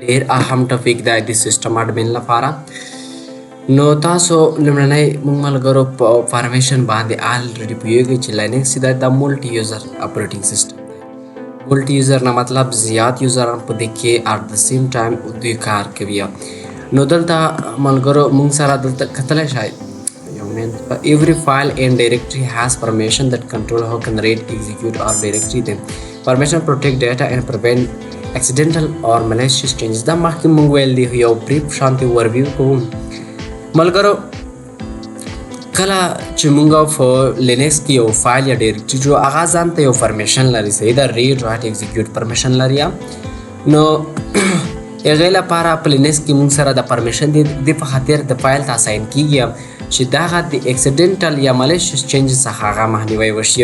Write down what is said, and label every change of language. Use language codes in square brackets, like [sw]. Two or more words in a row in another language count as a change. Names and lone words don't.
[ps] ډېر اهم ټاپک دی د [en] system admin [ps] لپاره. نو تاسو لومړنی موږ ملګرو په فارمیشن باندې الریډي پوهیږئ چې لینکس دا [en] multi-user operating system [ps] دی. [en] multi-user [ps] نه مطلب زیات یوزران په دې کې [en] at the same time [ps] دوی کار کوي. نو دلته ملګرو موږ سره دلته کتلی شئ [en] every file and directory has permission that control how can read, execute or directory them. Permission protect data and prevent accidental or malicious changes. [ps] دا مخکې موږ ویل دی یو [en] brief overview [ps] کوو. ملګرو کله چې موږ په لینکس کې یو فایل یا ډایرکټري جوړو هغه ځان ته یو پرمیشن لري، صحیح ده، [en] read write execute permission [ps] لري. نو هغې لپاره په لینکس کې موږ سره د پرمیشن د په خاطر د فایل ته اساین کیږي چې دغه د اکسیډنټل یا [en] malicious changes [ps] څخه هغه مخنیوی وشي.